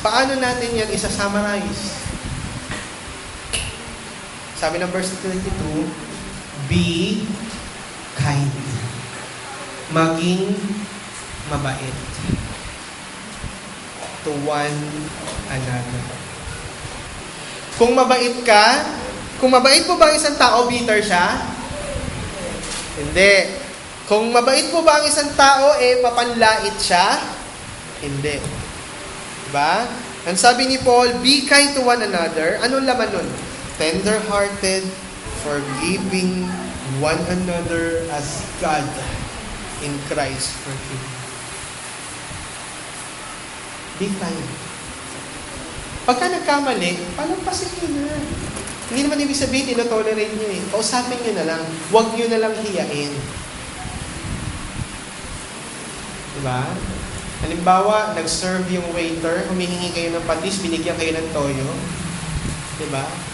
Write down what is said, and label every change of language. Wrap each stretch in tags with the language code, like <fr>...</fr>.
<tl>Paano natin yan isa-summarize? Sabi ng verse 22,</tl> <en>be kind.</en> <tl>Maging mabait</tl> <en>to one another.</en> <tl>Kung mabait ka, kung mabait po ba ang isang tao, bitter siya? Hindi. Kung mabait po ba ang isang tao, mapanlait siya? Hindi. Diba? Ang sabi ni Paul,</tl> <en>be kind to one another.</en> <tl>Anong laman nun?</tl> <en>Tender-hearted, forgiving one another as God in Christ forgive. Be kind.</en> <tl>Pagka nagkamali, palampasin nyo na. Hindi naman ibig sabihin, ino-tolerate nyo eh. Kausapin nyo na lang. Huwag nyo na lang hiyain. Diba? Halimbawa, nag-serve yung waiter, humihingi kayo ng patis, binigyan kayo ng toyo. Diba?</tl>